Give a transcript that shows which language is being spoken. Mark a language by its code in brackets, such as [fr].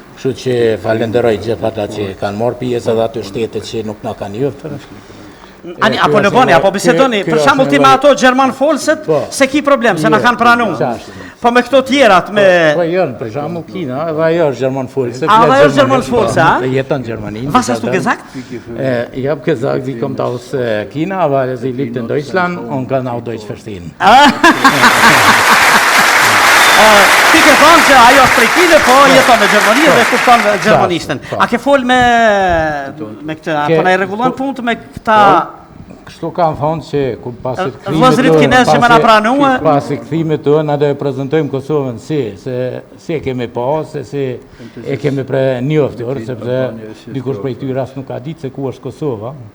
[sq] Kështu që falenderoj gjitha ata që kanë marrë pjesë edhe ato shtete që nuk na kanë njoftur. Ani, apo në boni, apo bisedoni, për shembull ti me ato Gjerman folset, se ki problem, se na kanë pranuar. Po me këto tjerat, me... Po janë, për shembull Kina, edhe ajo është Gjerman folse. A, ajo është Gjerman folse, a? Dhe jeton në Gjermani. [de] Was hast du gesagt? Ich habe gesagt, sie kommt aus China, weil sie lebt in Deutschland und kann auch Deutsch verstehen. [sq] Ti ke thonë që ajo është prej Kine, po jeton në Gjermani dhe kupton gjermanishten. A ke fol me këtë, apo na i rregullon punët me këta... Kështu kanë thonë që kur pasi vëzrit kinez që më na pranua, pasi kthimit tonë do e prezantojmë Kosovën si e kemi pa, si e kemi njoftur, sepse dikush prej tyre as nuk ka ditë se ku është Kosova.